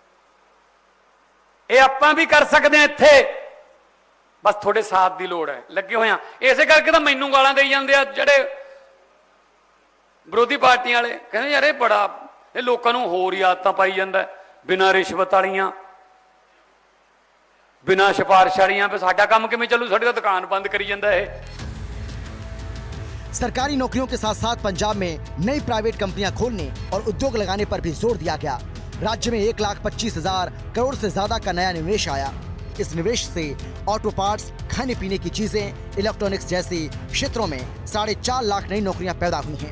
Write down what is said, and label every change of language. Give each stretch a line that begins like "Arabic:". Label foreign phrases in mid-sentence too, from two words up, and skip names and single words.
Punjabi: ਇਹ ਆਪਾਂ ਵੀ ਕਰ ਸਕਦੇ ਹਾਂ ਇੱਥੇ, ਬਸ ਤੁਹਾਡੇ ਸਾਥ ਦੀ ਲੋੜ ਹੈ, ਲੱਗੇ ਹੋਏ ਆ। ਇਸੇ ਕਰਕੇ ਤਾਂ ਮੈਨੂੰ ਗਾਲਾਂ ਦੇਈ ਜਾਂਦੇ ਆ ਜਿਹੜੇ ਵਿਰੋਧੀ ਪਾਰਟੀਆਂ ਵਾਲੇ, ਕਹਿੰਦੇ ਯਾਰ ਇਹ ਬੜਾ, ਇਹ ਲੋਕਾਂ ਨੂੰ ਹੋਰ ਹੀ ਆਦਤਾਂ ਪਾਈ ਜਾਂਦਾ, ਬਿਨਾਂ ਰਿਸ਼ਵਤ ਵਾਲੀਆਂ, ਬਿਨਾਂ ਸਿਫ਼ਾਰਸ਼ ਵਾਲੀਆਂ ਪੇ ਸਾਡਾ ਕੰਮ ਕਿਵੇਂ ਚੱਲੂ, ਸਾਡੀ ਤਾਂ ਦੁਕਾਨ ਬੰਦ ਕਰੀ ਜਾਂਦਾ ਹੈ।
Hindi: सरकारी नौकरियों के साथ साथ पंजाब में नई प्राइवेट कंपनियां खोलने और उद्योग लगाने पर भी जोर दिया गया। राज्य में 1,25,000 करोड़ से ज्यादा का नया निवेश आया। इस निवेश से ऑटो पार्ट्स, खाने पीने की चीजें, इलेक्ट्रॉनिक्स जैसे क्षेत्रों में 4.5 लाख नई नौकरियां पैदा हुई हैं।